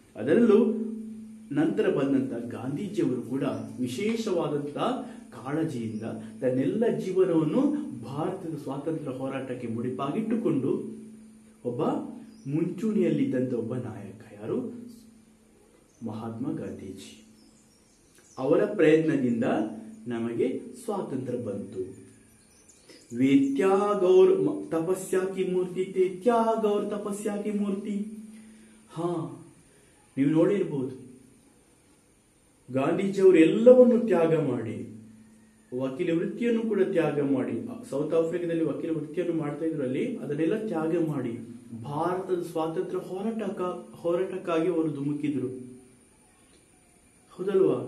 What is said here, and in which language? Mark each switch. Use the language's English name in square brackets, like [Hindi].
[Kannada] ಅದರಲ್ಲೂ ನಂತರ ಬಂದಂತ ಗಾಂಧೀಜಿಯವರು ಕೂಡ ವಿಶೇಷವಾದಂತಹ ಕಾಳಜಿಯಿಂದ ತನ್ನೆಲ್ಲ ಜೀವನವನ್ನು ಭಾರತದ ಸ್ವಾತಂತ್ರ್ಯ ಹೋರಾಟಕ್ಕೆ ಮುಡಿಪಾಗಿಟ್ಟುಕೊಂಡು ಒಬ್ಬ ಮುಂಚೂಣಿಯಲ್ಲಿದ್ದಂತ ಒಬ್ಬ ನಾಯಕ. ಯಾರು? ಮಹಾತ್ಮ ಗಾಂಧೀಜಿ. ಅವರ ಪ್ರಯತ್ನದಿಂದ ನಮಗೆ ಸ್ವಾತಂತ್ರ್ಯ ಬಂತು. [Hindi] वे त्याग और तपस्या की मूर्ति थे. त्याग और तपस्या की मूर्ति. [Kannada] ಹಾ, ನೀವು ನೋಡಿರ್ಬೋದು, ಗಾಂಧೀಜಿಯವರು ಎಲ್ಲವನ್ನು ತ್ಯಾಗ ಮಾಡಿ, ವಕೀಲ ವೃತ್ತಿಯನ್ನು ಕೂಡ ತ್ಯಾಗ ಮಾಡಿ, ಸೌತ್ ಆಫ್ರಿಕಾದಲ್ಲಿ ವಕೀಲ ವೃತ್ತಿಯನ್ನು ಮಾಡ್ತಾ ಇದ್ರು, ಅಲ್ಲಿ ಅದನ್ನೆಲ್ಲ ತ್ಯಾಗ ಮಾಡಿ ಭಾರತದ ಸ್ವಾತಂತ್ರ್ಯ ಹೋರಾಟಕ್ಕಾಗಿ ಅವರು ಧುಮುಕಿದ್ರು. ಹೌದಲ್ವಾ?